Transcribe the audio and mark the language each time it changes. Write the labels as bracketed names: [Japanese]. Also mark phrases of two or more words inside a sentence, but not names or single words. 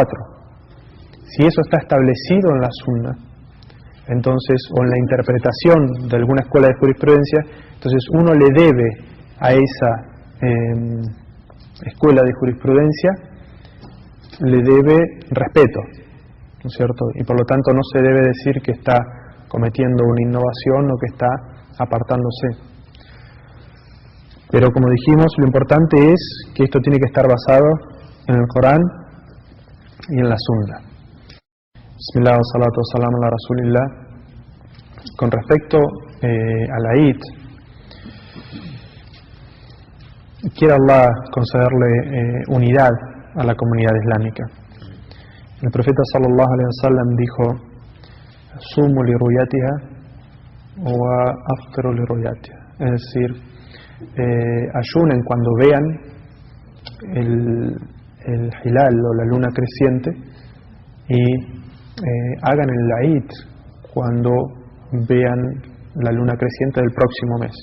[Spanish] Si eso está establecido en la Sunna, entonces, o en la interpretación de alguna escuela de jurisprudencia, entonces uno le debe a esa escuela de jurisprudencia, le debe respeto, ¿no es cierto? Y por lo tanto no se debe decir que está cometiendo una innovación o que está apartándose. Pero como dijimos, lo importante es que esto tiene que estar basado en el Corán y en la Sunna. [Arabic] بسم الله، الصلاة والسلام على رسول الله. [Spanish] Con respecto a la Eid, quiere Allah concederle unidad a la comunidad islámica. El profeta [Arabic] صلى الله عليه وسلم [Spanish] dijo: [Arabic] صوموا لرؤيته وأفطروا لرؤيته. [Spanish] Es decir, ayunen cuando vean el hilal o la luna creciente y hagan el Eid cuando vean la luna creciente del próximo mes.